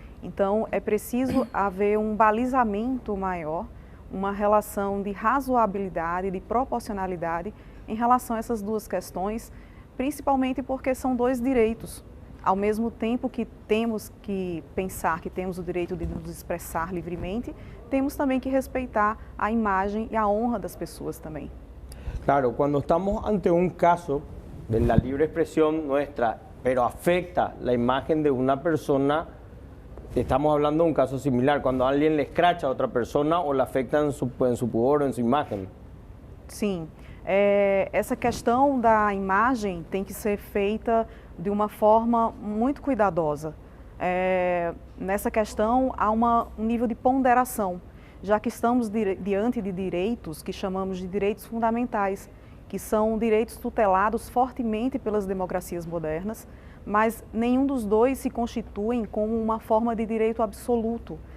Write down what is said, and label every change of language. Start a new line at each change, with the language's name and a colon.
Portuguese: Então, é preciso haver um balizamento maior, uma relação de razoabilidade, de proporcionalidade em relação a essas duas questões, principalmente porque são dois direitos. Ao mesmo tempo que temos que pensar que temos o direito de nos expressar livremente, temos também que respeitar a imagem e a honra das pessoas também.
Spanish: Claro, cuando estamos ante un caso de la libre expresión nuestra, pero afecta la imagen de una persona, estamos hablando de un caso similar, cuando alguien le escracha a otra persona o le afecta en su pudor o en su imagen.
Portuguese: Sim, essa questão da imagem tem que ser feita de uma forma muito cuidadosa. Nessa questão há um nível de ponderação, já que estamos diante de direitos que chamamos de direitos fundamentais, que são direitos tutelados fortemente pelas democracias modernas, mas nenhum dos dois se constituem como uma forma de direito absoluto.